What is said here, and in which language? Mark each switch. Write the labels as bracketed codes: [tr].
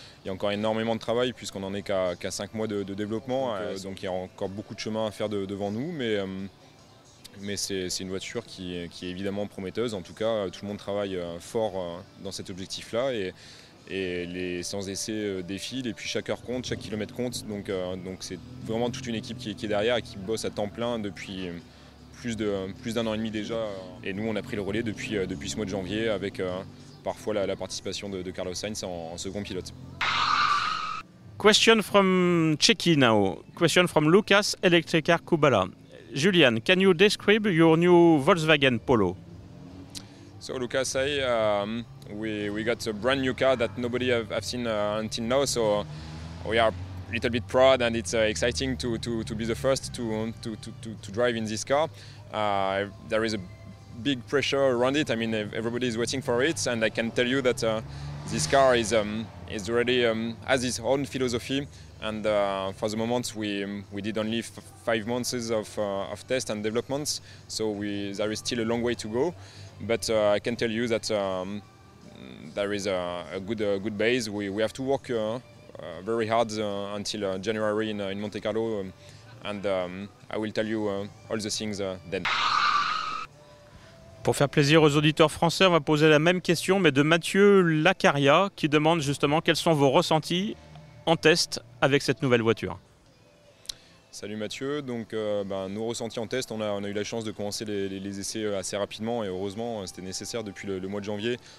[fr] Il y a encore énormément de travail puisqu'on n'en est qu'à 5 mois de développement, donc il y a encore beaucoup de chemin à faire devant nous, mais c'est une voiture qui est évidemment prometteuse. En tout cas, tout le monde travaille fort dans cet objectif-là, et les séances d'essai défilent, et puis chaque heure compte, chaque kilomètre compte, donc c'est vraiment toute une équipe qui est derrière et qui bosse à temps plein depuis plus d'un an et demi déjà. Et nous, on a pris le relais depuis ce mois de janvier avec parfois la participation de Carlos Sainz en second pilote. [en] Question from Czechia now. Question from Lucas, Electricar Kubala. Julian, can you describe your new Volkswagen Polo? So Lucas, we got a brand new car that nobody have seen until now. So we are a little bit proud, and it's exciting to be the first to drive in this car. There is a big pressure around it. I mean, everybody is waiting for it, and I can tell you that this car is already has its own philosophy. And for the moment, we did only 5 months of test and developments, so there is still a long way to go. But I can tell you that there is a good base. We have to work very hard until January in Monte Carlo, and I will tell you all the things then. [fr] Pour faire plaisir aux auditeurs français, on va poser la même question, mais de Mathieu Lacaria, qui demande justement quels sont vos ressentis en test avec cette nouvelle voiture. Salut Mathieu, donc nos ressentis en test, on a eu la chance de commencer les essais assez rapidement, et heureusement c'était nécessaire depuis le mois de janvier.